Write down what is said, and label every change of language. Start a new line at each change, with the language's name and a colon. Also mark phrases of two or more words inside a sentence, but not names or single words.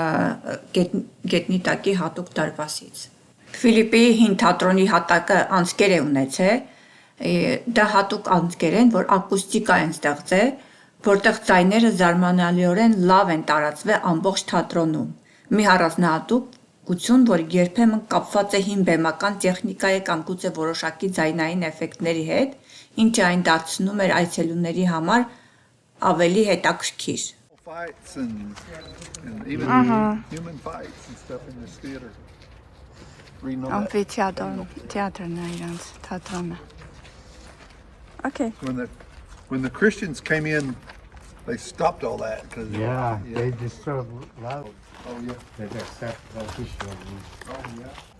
Armenian: գետնի տակի հատուկ դարպասից։ Ֆիլիպի հին թատրոնի հատակը անցքեր է ունեցել, դա հատուկ անցքեր են, որ ակուստիկա են ստեղծել, որտեղ ձայները զարմանալիորեն լավ են տարածվել ամբողջ թատրոնում։ Մի առանձնահատկություն, որ երբեմն կապված է հին բեմական տեխնիկայի կամ գուցե որոշակի ձայնային էֆեկտների հետ, ինչը այն դարձնում էր այցելուների համար ավելի հետաքրքիր։
English: Fights and even human fights and stuff in this theater. Reading all that.
Armenian: Ամֆիթեատրն է իրանց թատրոնը։ Okay.
English: When the Christians came in, they stopped all that because They destroyed a lot. Oh yeah. They accept officially. Oh yeah.